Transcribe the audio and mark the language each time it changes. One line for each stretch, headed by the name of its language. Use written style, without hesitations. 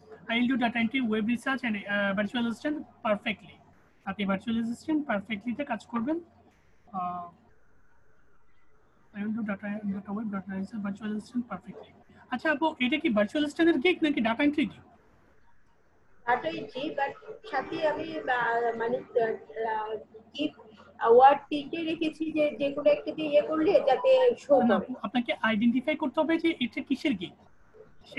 English: I will do data entry, web research and virtual assistant perfectly.
Bangla: আপনি
English: virtual assistant perfectly
Bangla: তে কাজ করবেন।
English: I will do data web, data research, virtual assistant perfectly.
Bangla: আচ্ছা আপু এটা কি virtual assistant এর গিগ নাকি data entry gig? data entry, but সাথে আমি মানে কি ওয়ার্ড তিনটে রেখেছি যে যে কোনো একটা দিয়ে ইয়ে করলে যাতে শো না করে। আপনাকে আইডেন্টিফাই করতে হবে যে এটা কিসের গিগ সেটা